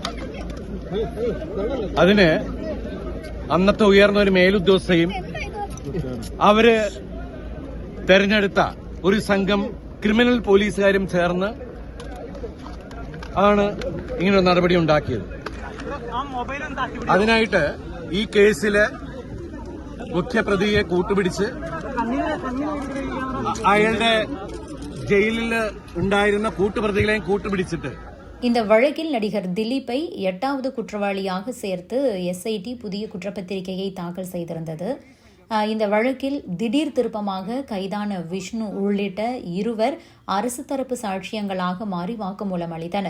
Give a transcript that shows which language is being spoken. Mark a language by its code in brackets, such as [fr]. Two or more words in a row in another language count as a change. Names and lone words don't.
[ml] അതിന് അന്നത്തെ ഉയർന്ന ഒരു മേലുദ്യോഗസ്ഥയും അവര് തെരഞ്ഞെടുത്ത ഒരു സംഘം ക്രിമിനൽ പോലീസുകാരും ചേർന്ന് ആണ് ഇങ്ങനൊരു നടപടി ഉണ്ടാക്കിയത്. അതിനായിട്ട് ഈ കേസിലെ മുഖ്യപ്രതിയെ കൂട്ടുപിടിച്ച് അയാളുടെ ജയിലിൽ ഉണ്ടായിരുന്ന കൂട്ടുപ്രതികളെയും കൂട്ടുപിടിച്ചിട്ട് [ta] இந்த வழக்கில் நடிகர் திலீப்பை 8வது குற்றவாளியாக சேர்த்து SIT புதிய குற்றப்பத்திரிகையை தாக்கல் செய்திருந்தது. இந்த வழக்கில் திடீர் திருப்பமாக கைதான விஷ்ணு உள்ளிட்ட 2 அரசு தரப்பு சாட்சியங்களாக மாறி வாக்குமூலம் அளித்தனர்.